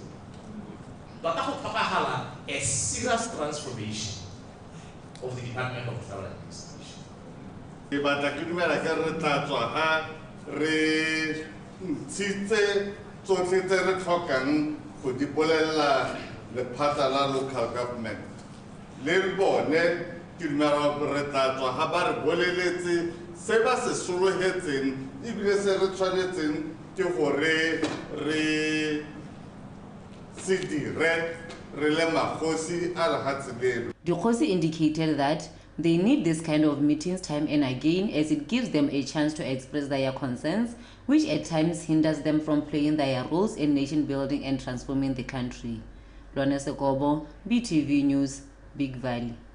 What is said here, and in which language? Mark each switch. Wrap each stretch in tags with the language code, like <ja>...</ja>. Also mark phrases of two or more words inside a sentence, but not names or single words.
<en>But that will a serious transformation of the Department of Travel Administration. Local government.</en> <tn>Seba se sologetseng ebile se re tshwanetseng ke gore re se dire re le magosi a lehatselelo.</tn> <en>The Khosi indicated that they need this kind of meetings time and again as it gives them a chance to express their concerns, which at times hinders them from playing their roles in nation building and transforming the country. Lone Sekobo, BTV News, Big Valley.</en>